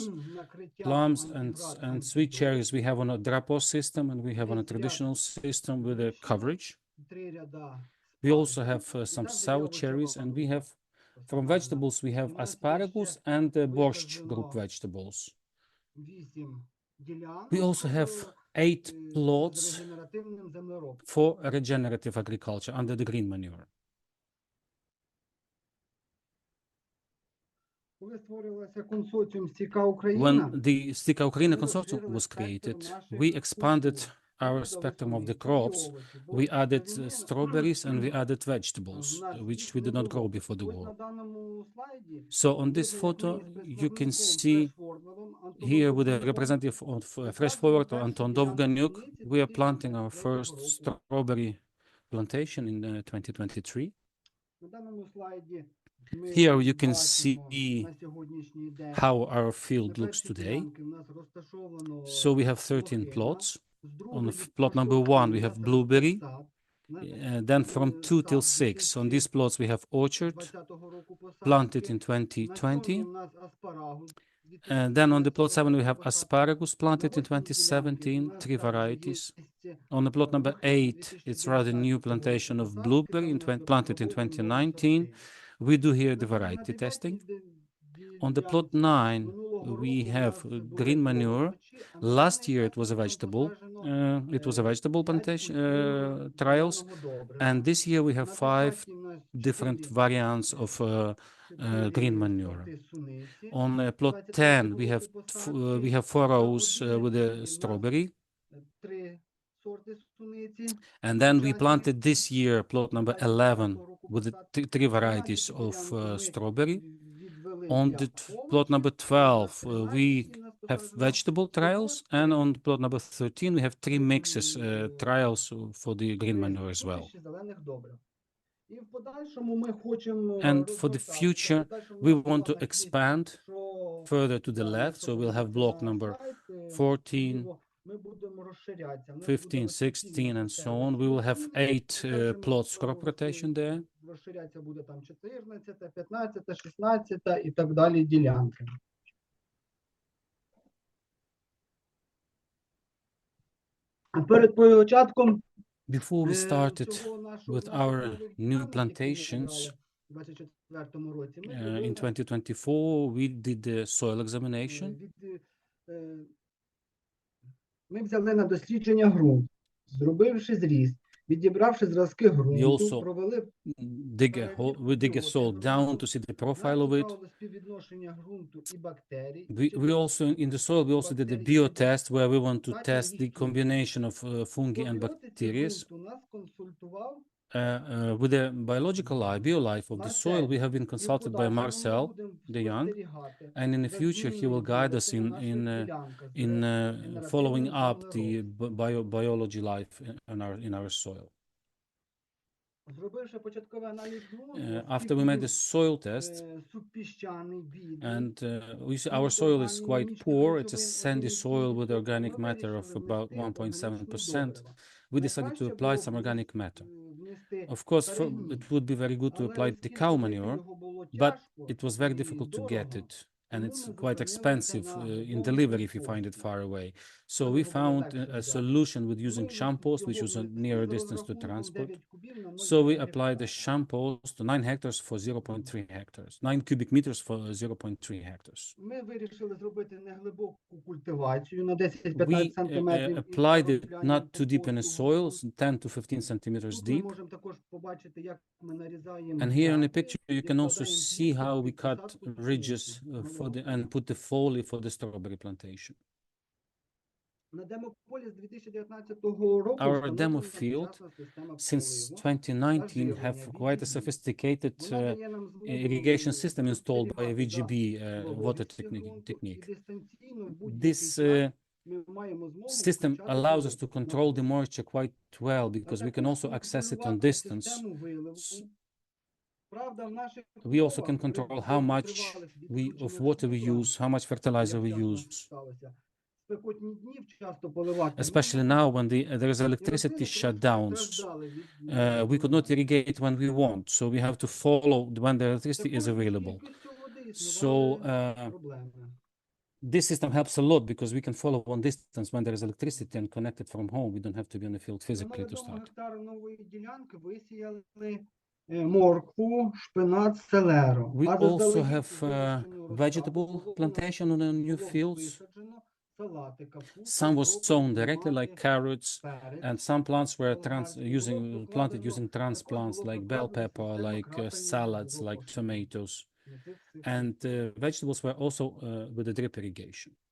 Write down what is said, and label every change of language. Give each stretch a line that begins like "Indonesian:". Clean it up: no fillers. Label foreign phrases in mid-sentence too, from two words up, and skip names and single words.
English: Plums and sweet cherries we have on a drapeau system, and we have on a traditional system with a coverage. We also have some sour cherries, and we have, from vegetables, we have asparagus and borscht group vegetables. We also have 8
Ukrainian: з
English: plots
Ukrainian: регенеративним землеробством.
English: for regenerative agriculture under the green manure.
Ukrainian: Коли створилася консорціум «Стійка Україна»,
English: When the Stika Ukraina
Ukrainian: ми
English: consortium
Ukrainian: розширили
English: was
Ukrainian: спектр
English: created,
Ukrainian: наших
English: we expanded
Ukrainian: культур.
English: our
Ukrainian: Ми додали
English: spectrum of the
Ukrainian: сунички і
English: crops.
Ukrainian: овочі, бо
English: We
Ukrainian: до
English: added
Ukrainian: війни
English: strawberries and we added
Ukrainian: в
English: vegetables,
Ukrainian: нас
English: which
Ukrainian: їх
English: we
Ukrainian: не
English: did not grow
Ukrainian: було.
English: before the
Ukrainian: Ось
English: war.
Ukrainian: на даному слайді
English: So on this
Ukrainian: видно, як ми
English: photo,
Ukrainian: із
English: you can
Ukrainian: представником
English: see
Ukrainian: фрешфорвардом
English: here with the
Ukrainian: Антоном
English: representative of Fresh
Ukrainian: висаджуємо
English: Forward,
Ukrainian: перші
English: Anton
Ukrainian: ділянки
English: Dovganyuk.
Ukrainian: суниці
English: We are planting our
Ukrainian: 2023
English: first
Ukrainian: року.
English: strawberry plantation in 2023.
Ukrainian: На даному слайді ми
English: Here you can
Ukrainian: бачимо
English: see
Ukrainian: на сьогоднішній день
English: how our
Ukrainian: на
English: field looks
Ukrainian: першій
English: today.
Ukrainian: ділянці в нас розташовано
English: So we have 13
Ukrainian: лохина.
English: plots.
Ukrainian: З
English: On
Ukrainian: другої
English: plot number 1, we have blueberry.
Ukrainian: сад.
English: Then from 2 till 6, on these plots, we have orchard,
Ukrainian: 2020 року
English: planted
Ukrainian: посадки.
English: in
Ukrainian: На сьомій
English: 2020.
Ukrainian: в нас аспарагус.
English: And then on the plot 7, we have
Ukrainian: 2017
English: asparagus planted in
Ukrainian: На восьмій ділянці
English: 2017,
Ukrainian: в нас
English: 3
Ukrainian: також
English: varieties.
Ukrainian: є
English: On the plot number
Ukrainian: лохина
English: 8, it's rather new
Ukrainian: 2019
English: plantation
Ukrainian: року
English: of
Ukrainian: посадки.
English: blueberry
Ukrainian: Там ми
English: planted in
Ukrainian: проводимо
English: 2019.
Ukrainian: сорти.
English: We do here the
Ukrainian: На
English: variety
Ukrainian: 9-й
English: testing.
Ukrainian: ділянці
English: On the plot 9,
Ukrainian: минулого
English: we
Ukrainian: року в
English: have
Ukrainian: нас були
English: green manure.
Ukrainian: овочі, а на
English: Last
Ukrainian: даний
English: year it
Ukrainian: час
English: was a
Ukrainian: там
English: vegetable.
Ukrainian: посаджено
English: It was a vegetable
Ukrainian: 5
English: plantation
Ukrainian: культур
English: trials.
Ukrainian: зеленого добрива.
English: And this year we have
Ukrainian: На
English: 5
Ukrainian: 10-й в нас
English: different
Ukrainian: 4
English: variants of green manure.
Ukrainian: сорти суниці.
English: On plot 10, we have we have 4 rows with a strawberry.
Ukrainian: 3 сорти суниці.
English: And then we planted this year plot number 11 with the 3 varieties of strawberry. On the plot number 12, we have vegetable trials, and on plot number 13, we have 3 mixes trials for the green manure as well.
Ukrainian: І в подальшому ми хочемо
English: And for the future, we want to expand further to the left, so we'll have block number 14, 15, 16, and so on. We will have 8 plots crop rotation there.
Ukrainian: Розширятися буде там 14, 15, 16 і так далі ділянки. Перед початком
English: Before we started
Ukrainian: цього нашого
English: with our new
Ukrainian: ділянки,
English: plantations
Ukrainian: які ми обрали в 24-му році, ми
English: in 2024, we did the soil examination.
Ukrainian: Ми взяли на дослідження ґрунт, зробивши зріз, відібравши зразки ґрунту, провели
English: We dig a soil down to see the profile of it.
Ukrainian: співвідношення ґрунту і бактерій.
English: We also, in the soil, we also did a biotest where we want to test the combination of fungi and bacteria.
Ukrainian: Нас консультував
English: With the biological life, biolife of the soil, we have been consulted by Marcel de Young, and in the future he will guide us in following up the biology life in our soil.
Ukrainian: Зробивши початковий аналіз ґрунту,
English: After we made the soil test,
Ukrainian: субпіщаний бідний,
English: and we see our soil is quite poor. It's a sandy soil with organic matter of about 1.7%. We decided to apply some organic matter. Of course, it would be very good to apply the cow manure, but it was very difficult to get it. And it's quite expensive in delivery if you find it far away. So we found a solution with using shampoos, which was a nearer distance to transport. So we applied the shampoos to 9 hectares for 0.3 hectares, 9 cubic meters for 0.3 hectares.
Ukrainian: Ми вирішили зробити неглибоку культивацію на
English: We
Ukrainian: 10-15 сантиметрів.
English: applied it not too deep in the soil, 10 to 15 centimeters
Ukrainian: Тут ми
English: deep.
Ukrainian: можемо також побачити, як ми нарізаємо
English: And here in the
Ukrainian: грядки,
English: picture, you can also
Ukrainian: відкладаємо
English: see
Ukrainian: грядку
English: how we
Ukrainian: під
English: cut
Ukrainian: посадку
English: ridges
Ukrainian: пшениці.
English: and put the foliar for the strawberry plantation.
Ukrainian: На демополі з 2019 року
English: Our
Ukrainian: встановлена
English: demo field
Ukrainian: сучасна система
English: Since
Ukrainian: поливу.
English: 2019 have quite a sophisticated
Ukrainian: Вона дає нам змогу
English: irrigation system installed by a
Ukrainian: спостерігати
English: VGB
Ukrainian: за
English: water
Ukrainian: вологістю ґрунту, і
English: technique.
Ukrainian: дистанційно в будь-який
English: This
Ukrainian: час ми маємо змогу
English: system
Ukrainian: почати
English: allows us to
Ukrainian: поливку.
English: control the moisture quite well
Ukrainian: А
English: because we can
Ukrainian: також
English: also access it on
Ukrainian: контролювати
English: distance.
Ukrainian: систему виливу. Правда, в наших
English: We also can
Ukrainian: умовах при
English: control how much
Ukrainian: довготривалих
English: of
Ukrainian: відключеннях
English: water we
Ukrainian: світла,
English: use, how much fertilizer we
Ukrainian: як часто
English: use,
Ukrainian: сталося, спекотні дні часто поливати.
English: especially now when there is electricity shutdowns. We could not irrigate when we want, so we have to follow when the electricity is available. So this system helps a lot because we can follow on distance when there is electricity and connect it from home. We don't have to be on the field physically to start.
Ukrainian: Гектару нової ділянки висіяли моркву, шпинат, селеру.
English: We
Ukrainian: А
English: also
Ukrainian: заздалегідь
English: have
Ukrainian: вирощену розсаду
English: vegetable
Ukrainian: було
English: plantation on the new fields.
Ukrainian: висаджено
English: Some was sown directly like carrots, and some plants were planted using transplants like bell pepper, like salads, like tomatoes. And vegetables were also with the drip irrigation.